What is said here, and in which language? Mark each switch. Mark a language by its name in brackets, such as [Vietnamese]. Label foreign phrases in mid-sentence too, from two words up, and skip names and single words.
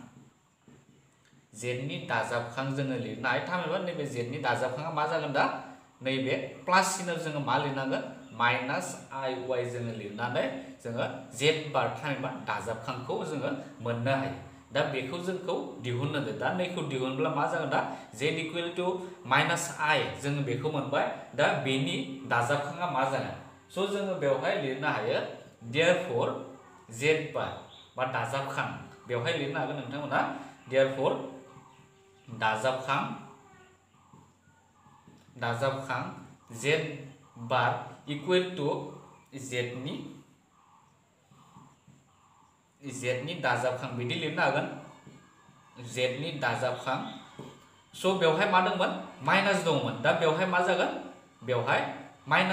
[Bodo] जोङो लिरनो हायो थामहिनबा नैबे z नि दाजाबखाङा मा जागोन दा नैबे प्लास सिनाव जोङो मा लिरनांगोन -iy जोङो लिरनानै जोङो z बार थामहिनबा दाजाबखांखौ जोङो मोननो हायो दा बेखौ जोंखौ दिहुननो होदों दा नैखौ दिहुनब्ला मा जागोन दा [English] z equal to -I [Bodo] जोङो बेखौ मोनबाय दा बेनि दाजाबखाङा मा जागोन स' जोङो बेवहाय लिरनो हायो [English] therefore z bar [Bodo] बा दाजाबखां बेवहाय लिरनो हागोन नोंथांमोना देयरफर दाजाबखां [English] z bar equal to z [Bodo] नि दाजाबखां बिदि लिरनो हागोन z नि दाजाबखां स' बेवहाय मा दंमोन माइनास दंमोन दा बेवहाय मा जागोन बेवहाय माइनास